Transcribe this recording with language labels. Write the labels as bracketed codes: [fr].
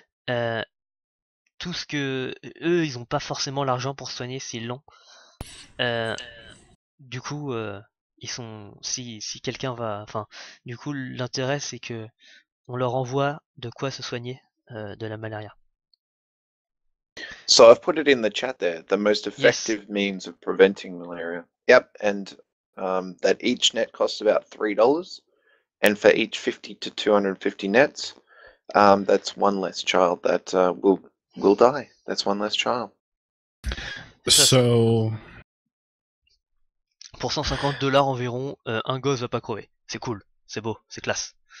[fr] Euh, tout ce que eux, ils ont pas forcément l'argent pour se soigner, c'est long. Euh, du coup, ils sont si quelqu'un va, enfin, du coup l'intérêt c'est que on leur envoie de quoi se soigner de la malaria. [en] So I've put it in the chat there, the most Yes. effective means of preventing malaria. Yep, and that each net costs about $3, and for each 50 to 250 nets, that's one less child that will die. That's one less child. So [fr] Pour 150 $ environ, un gosse va pas crever. C'est cool, c'est beau, c'est classe.